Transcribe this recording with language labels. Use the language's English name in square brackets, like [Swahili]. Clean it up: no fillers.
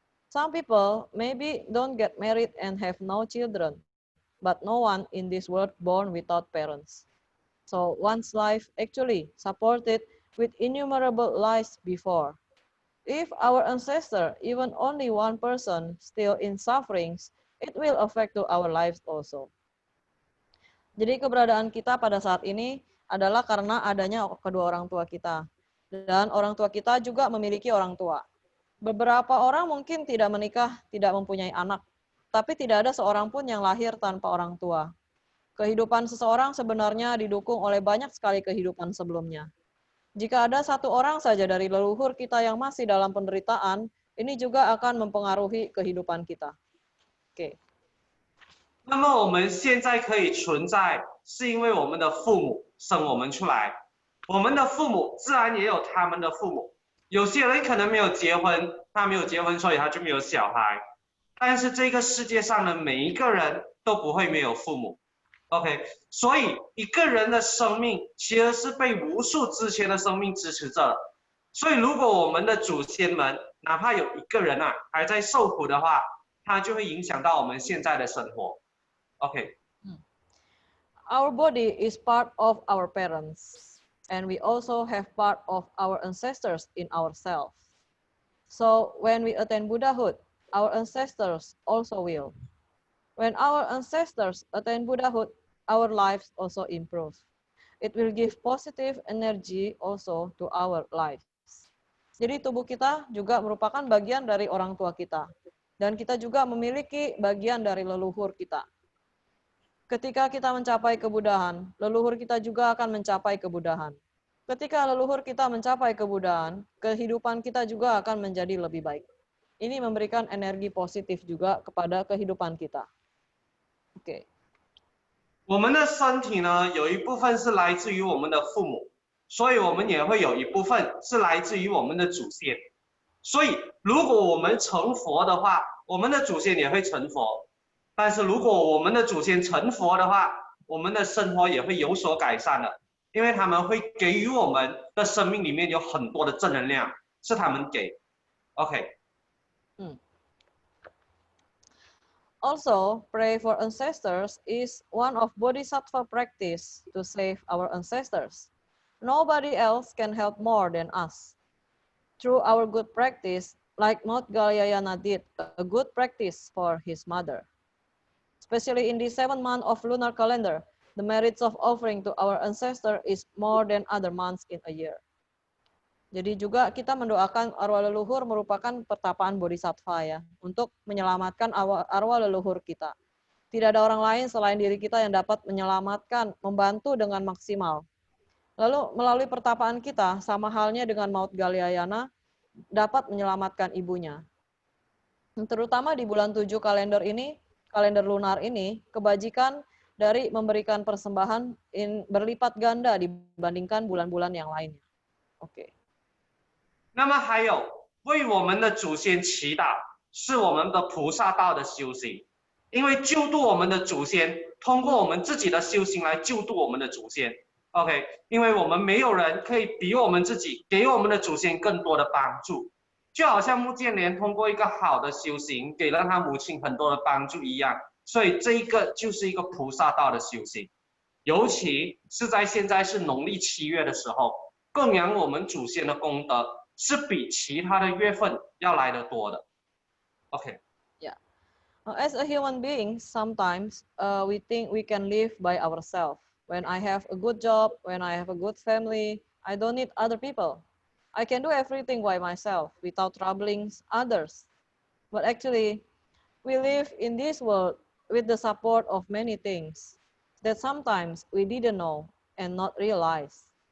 [English] Some people maybe don't get married and have no children, but no one in this world born without parents. So one's life actually supported with innumerable lives before. If our ancestor, even only one person, still in sufferings, it will affect to our lives also. [Indonesian] Jadi keberadaan kita pada saat ini adalah karena adanya kedua orang tua kita. Dan orang tua kita juga memiliki orang tua. Beberapa orang mungkin tidak menikah, tidak mempunyai anak, tapi tidak ada seorang pun yang lahir tanpa orang tua. Kehidupan seseorang sebenarnya didukung oleh banyak sekali kehidupan sebelumnya. Jika ada satu orang saja dari leluhur kita yang masih dalam penderitaan, ini juga akan mempengaruhi kehidupan kita. Oke. [Chinese] 那么我们现在可以存在，是因为我们的父母生我们出来，我们的父母自然也有他们的父母。有些人可能没有结婚，他没有结婚，所以他就没有小孩。但是这个世界上的每一个人都不会没有父母。 OK， 所以一个人的生命其实是被无数之前的生命支持着的。所以如果我们的祖先们哪怕有一个人啊还在受苦的话，它就会影响到我们现在的生活。 OK。 [English] Our body is part of our parents, and we also have part of our ancestors in ourselves. So when we attain Buddhahood, our ancestors also will. When our ancestors attain Buddhahood, our lives also improve. It will give positive energy also to our lives. [Indonesian] Jadi tubuh kita juga merupakan bagian dari orang tua kita. Dan kita juga memiliki bagian dari leluhur kita. Ketika kita mencapai kebudahan, leluhur kita juga akan mencapai kebudahan. Ketika leluhur kita mencapai kebudahan, kehidupan kita juga akan menjadi lebih baik. Ini memberikan energi positif juga kepada kehidupan kita. Oke. [Chinese] 我们的身体呢，有一部分是来自于我们的父母，所以我们也会有一部分是来自于我们的祖先。所以，如果我们成佛的话，我们的祖先也会成佛。但是如果我们的祖先成佛的话，我们的生活也会有所改善的，因为他们会给予我们的生命里面有很多的正能量，是他们给。 OK。 [English] Also, pray for ancestors is one of bodhisattva practice to save our ancestors. Nobody else can help more than us. Through our good practice, like Maut Galyayana did, a good practice for his mother. Especially in the 7th month of lunar calendar, the merits of offering to our ancestor is more than other months in a year. [Indonesian] Jadi juga kita mendoakan arwah leluhur merupakan pertapaan bodhisattva ya, untuk menyelamatkan arwah leluhur kita. Tidak ada orang lain selain diri kita yang dapat menyelamatkan, membantu dengan maksimal. Lalu melalui pertapaan kita, sama halnya dengan Maut Galyayana, dapat menyelamatkan ibunya. Terutama di bulan 7 kalender lunar ini, kebajikan dari memberikan persembahan berlipat ganda dibandingkan bulan-bulan yang lainnya. Oke. [Chinese] 那么还有为我们的祖先祈祷，是我们的菩萨道的修行。因为救度我们的祖先，通过我们自己的修行来救度我们的祖先。 OK， 因为我们没有人可以比我们自己给我们的祖先更多的帮助，就好像穆建连通过一个好的修行，给了他母亲很多的帮助一样。所以这一个就是一个菩萨道的修行，尤其是在现在是农历7月的时候，供养我们祖先的功德是比其他的月份要来得多的。 OK。 Yeah. [English] As a human being, sometimes we think we can live by ourselves. When I have a good job, when I have a good family, I don't need other people. I can do everything by myself without troubling others. But actually, we live in this world with the support of many things that sometimes we didn't know and not realize.